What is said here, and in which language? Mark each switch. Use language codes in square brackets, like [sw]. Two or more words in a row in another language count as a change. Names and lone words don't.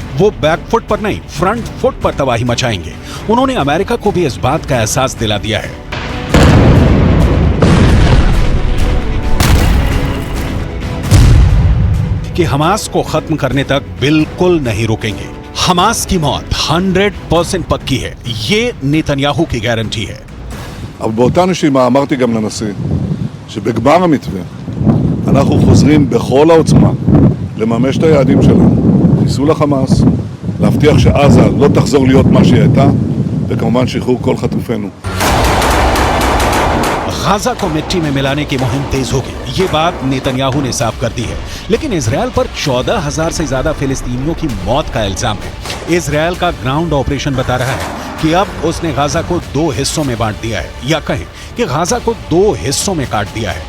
[hi] वो बैकफुट पर नहीं, [en] front foot [hi] पर तबाही मचाएंगे। उन्होंने अमेरिका को भी इस बात का एहसास दिला दिया है कि हमास को खत्म करने तक बिल्कुल नहीं रुकेंगे। हमास की मौत 100% पक्की है, ये नेतन्याहू की गारंटी है। [he] אבל באותה נשימה אמרתי גם לנשיא שבגמר המתווה אנחנו חוזרים בכל העוצמה לממש את היעדים שלנו, חיסול החמאס, להבטיח שעזה לא תחזור להיות מה שהיא הייתה, וכמובן שחרור כל חטופינו. [hi] गाजा को मिट्टी में मिलाने की मुहिम तेज होगी, ये बात नेतन्याहू ने साफ कर दी है। लेकिन इजरायल पर 14,000 से ज्यादा फिलिस्तीनियों की मौत का इल्जाम है। इजरायल का [en] ground operation [hi] बता रहा है कि अब उसने गाजा को 2 हिस्सों में बांट दिया है, या कहें कि गाजा को 2 हिस्सों में काट दिया है।